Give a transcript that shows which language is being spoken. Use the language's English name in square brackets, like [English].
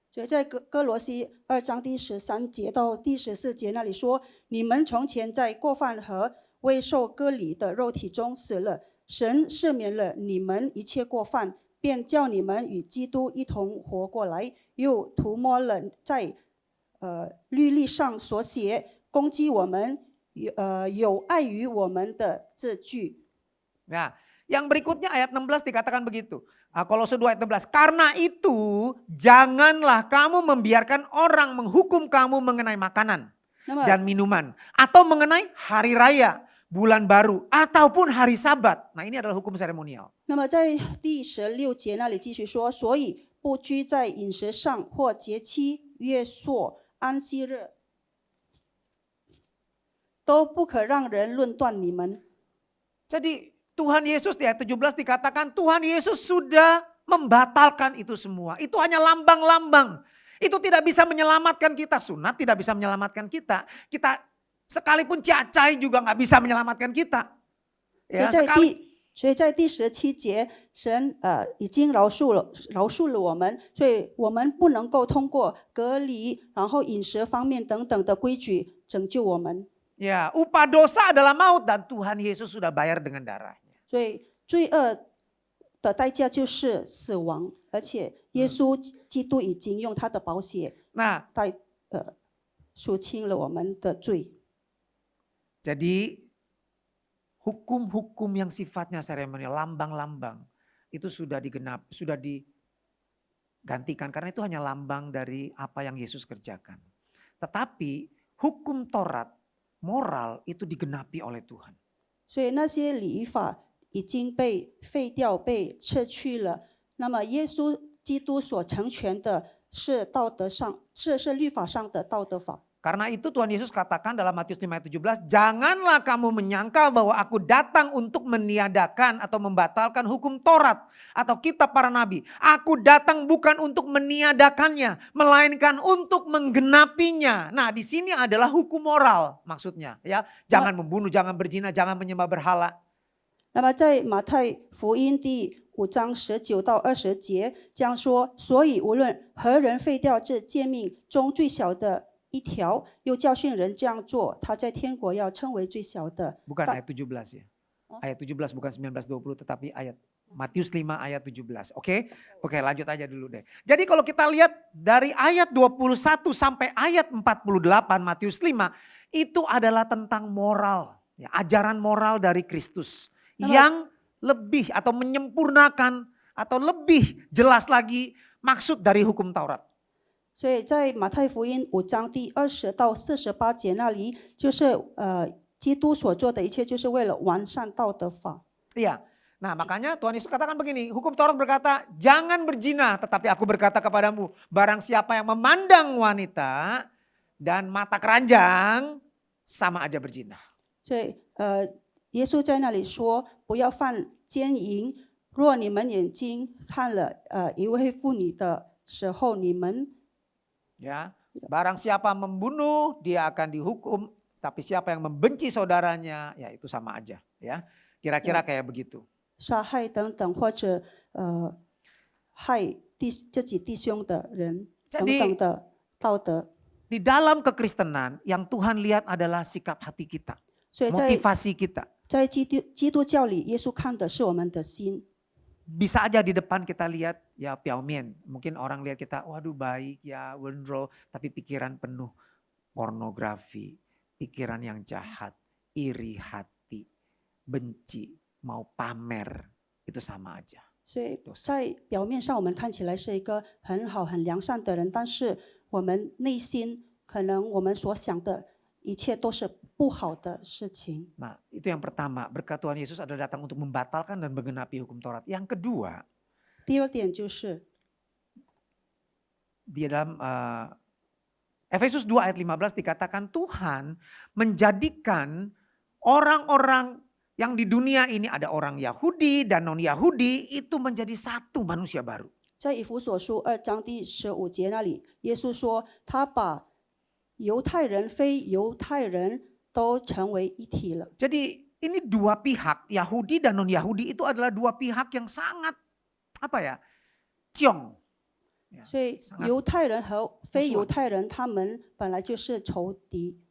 [Chinese] 所以在哥罗西2章第13节到第14节那里说：你们从前在过犯和未受割礼的肉体中死了，神赦免了你们一切过犯，便叫你们与基督一同活过来，又涂抹了在律例上所写攻击我们有碍于我们的这句。 [Indonesian] Nah, yang berikutnya ayat 16 dikatakan begitu. Kolose 2 ayat 16. Karena itu janganlah kamu membiarkan orang menghukum kamu mengenai makanan [Chinese] 那么 [Indonesian] dan minuman. Atau mengenai hari raya, bulan baru, ataupun hari sabat. Nah, ini adalah hukum seremonial. [Chinese] 那么在第16节那里继续说，所以不拘在饮食上或节期、月朔、安息日，都不可让人论断你们。 [Indonesian] Jadi Tuhan Yesus di ayat 17 dikatakan Tuhan Yesus sudah membatalkan itu semua. Itu hanya lambang-lambang. Itu tidak bisa menyelamatkan kita. Sunat tidak bisa menyelamatkan kita. Kita sekalipun cacai juga nggak bisa menyelamatkan kita. Ya, [Chinese] 所以在第17节，神已经饶恕了我们，所以我们不能够通过隔离，然后饮食方面等等的规矩拯救我们。 [Indonesian] Ya, upah dosa adalah maut dan Tuhan Yesus sudah bayar dengan darahnya. [Chinese] 所以罪恶的代价就是死亡，而且耶稣基督已经用他的宝血 [Indonesian] Nah, [Chinese] 赎清了我们的罪。 [Indonesian] jadi hukum-hukum yang sifatnya seremonial, lambang-lambang itu sudah digantikan karena itu hanya lambang dari apa yang Yesus kerjakan. Tetapi hukum Taurat, moral itu digenapi oleh Tuhan. [Chinese] 所以那些礼仪法已经被废掉、被撤去了，那么耶稣基督所成全的是道德上，是律法上的道德法。 [Indonesian] Karena itu Tuhan Yesus katakan dalam Matius 5 ayat 17, janganlah kamu menyangka bahwa aku datang untuk meniadakan atau membatalkan hukum Taurat atau kitab para nabi. Aku datang bukan untuk meniadakannya, melainkan untuk menggenapinya. Nah, di sini adalah hukum moral maksudnya, ya. Jangan membunuh, jangan berzina, jangan menyembah berhala. [Chinese] 那么在马太福音第5章19到20节这样说：所以无论何人废掉这诫命中最小的一条，又教训人这样做，他在天国要称为最小的。 [Indonesian] Bukan ayat 17 ya. Ayat 17 bukan 19-20 tetapi ayat Matius 5 ayat 17. Oke? Oke, lanjut aja dulu deh. Jadi kalau kita lihat dari ayat 21 sampai ayat 48 Matius 5 itu adalah tentang moral, ya, ajaran moral dari Kristus yang lebih atau menyempurnakan atau lebih jelas lagi maksud dari hukum Taurat. [Chinese] 所以在马太福音5章第20到48节那里，就是基督所做的一切，就是为了完善道德法。 [Indonesian] Iya. Nah, makanya Tuhan Yesus katakan begini, hukum Taurat berkata, jangan berzina, tetapi aku berkata kepadamu, barang siapa yang memandang wanita dan mata keranjang, sama aja berzina. [Chinese] 所以耶稣在那里说，不要犯奸淫。若你们眼睛看了一位妇女的时候，你们 [Indonesian] Ya, barang siapa membunuh, dia akan dihukum, tapi siapa yang membenci saudaranya, ya itu sama aja, ya. Kira-kira kayak begitu. [Chinese] 杀害等等，或者害自己弟兄的人等等的道德。 [Indonesian] Di dalam kekristenan yang Tuhan lihat adalah sikap hati kita, [Chinese] 所以在 [Indonesian] motivasi kita. [Chinese] 在基督教里，耶稣看的是我们的心。 [Indonesian] Bisa aja di depan kita lihat ya piaumien. Mungkin orang lihat kita, waduh baik ya, wendro. Tapi pikiran penuh pornografi, pikiran yang jahat, iri hati, benci, mau pamer. Itu sama aja. [Chinese] 所以在表面上我们看起来是一个很好很良善的人，但是我们内心可能我们所想的一切都是不好的事情。 [Indonesian] Nah, itu yang pertama, berkat Tuhan Yesus adalah datang untuk membatalkan dan menggenapi hukum Taurat. Yang kedua, [Chinese] 第二点就是 [Indonesian] di dalam Efesus 2 ayat 15 dikatakan Tuhan menjadikan orang-orang yang di dunia ini ada orang Yahudi dan non-Yahudi itu menjadi satu manusia baru. [Chinese] 在以弗所书2章第15节那里，耶稣说他把犹太人、非犹太人都成为一体了。 [Indonesian] Jadi ini dua pihak, Yahudi dan non-Yahudi itu adalah dua pihak yang sangat apa ya, ciong. [Chinese] 所以犹太人和非犹太人他们本来就是仇敌。